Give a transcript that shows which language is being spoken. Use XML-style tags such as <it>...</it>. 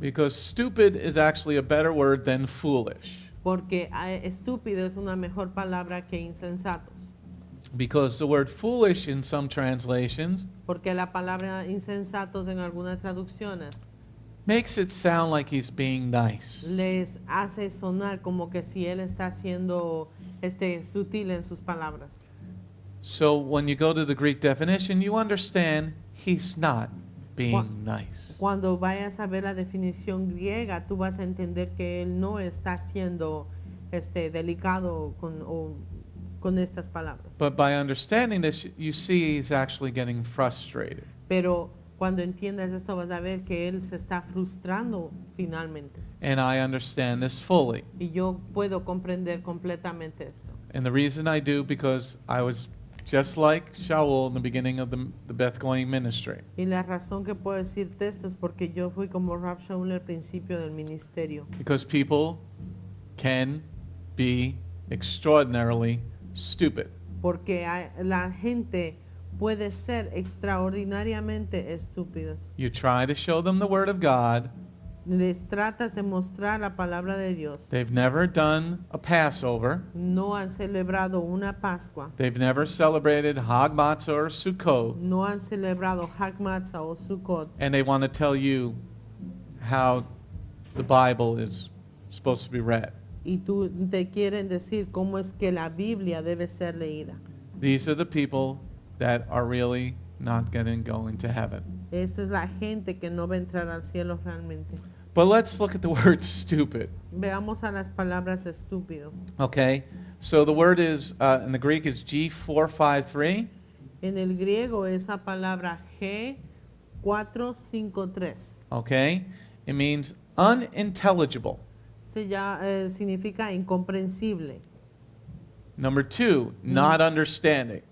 <en>Because stupid is actually a better word than foolish.</en> <es>Porque estúpido es una mejor palabra que insensatos.</es> <en>Because the word foolish in some translations</en> <es>Porque la palabra insensatos en algunas traducciones</es> <en>makes it sound like he's being nice.</en> <es>les hace sonar como que si él está siendo sutil en sus palabras.</es> <en>So when you go to the Greek definition, you understand he's not being nice.</en> <es>Cuando vayas a ver la definición griega, tú vas a entender que él no está siendo delicado con estas palabras.</es> <en>But by understanding this, you see he's actually getting frustrated.</en> <es>Pero cuando entiendas esto vas a ver que él se está frustrando finalmente.</es> <en>And I understand this fully.</en> <es>Y yo puedo comprender completamente esto.</es> <en>And the reason I do, because I was just like Shaul in the beginning of the Beth Going ministry.</en> <es>Y la razón que puedo decirte esto es porque yo fui como Rab Shaul al principio del ministerio.</es> <en>Because people can be extraordinarily stupid.</en> <es>Porque la gente puede ser extraordinariamente estúpidos.</es> <en>You try to show them the Word of God.</en> <es>Les tratas de mostrar la palabra de Dios.</es> <en>They've never done a Passover.</en> <es>No han celebrado una Pascua.</es> <en>They've never celebrated Hag Matzah or Sukkot.</en> <es>No han celebrado Hag Matzah o Sukkot.</es> <en>And they want to tell you how the Bible is supposed to be read.</en> <es>Y tú te quieren decir cómo es que la Biblia debe ser leída.</es> <en>These are the people that are really not going to heaven.</en> <es>Esta es la gente que no va a entrar al cielo realmente.</es> <en>But let's look at the word stupid.</en> <es>Veamos a las palabras estúpido.</es> <en>Okay? So the word is, in the Greek, is G453.</en> <es>En el griego esa palabra G453</es> <en>Okay? It means unintelligible.</en> <es>significa incomprensible.</es> <en>Number 2, not understanding.</en>